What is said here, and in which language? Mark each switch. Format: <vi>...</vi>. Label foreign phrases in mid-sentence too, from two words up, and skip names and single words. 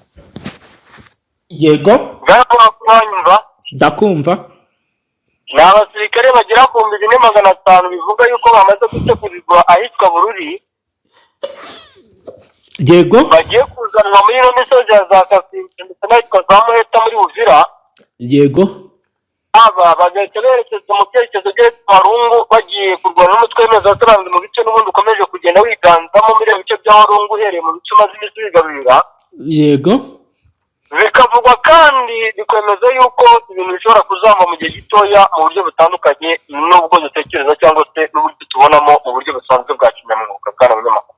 <rw>Yego bwanyumva ndakumva. Ni abasirikare bagera ku 4,500 bivuga yuko bamaze gutegurirwa ahitwa Bururi. Yego bagiye kuzanwa muri ino misozi ya za Kasimbi ndetse n'ahitwa za Muheta muri Uvira. Yego aba bagahita berekeza mu cyerekezo cy'Warungu bagiye kurwana n'umutwe w'Impuzaturanga mu bice n'ubundi ukomeje kugenda wiganzamo muri ibice bya Warungu uhereye mu bice umaze iminsi wigarurira. Yego bikavugwa kandi bikwemeza yuko ibintu bishobora kuzamba mu gihe gitoya mu buryo butandukanye n'ubwo dutekereza cyangwa se n'uburyo tubonamo mu buryo busanzwe bwa kinyamwuga kandi abanyamakuru.</rw>